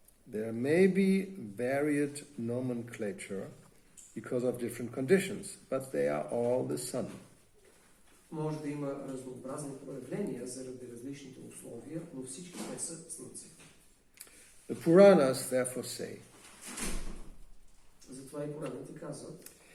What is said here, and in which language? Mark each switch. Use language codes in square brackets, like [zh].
[en] There may be varied nomenclature because of different conditions, but they are all the sun. [bg] Може да има разнообразни проявления заради различните условия, но всички те са слънце. [en] The Puranas therefore say, [bg] Затова и Пураните казват,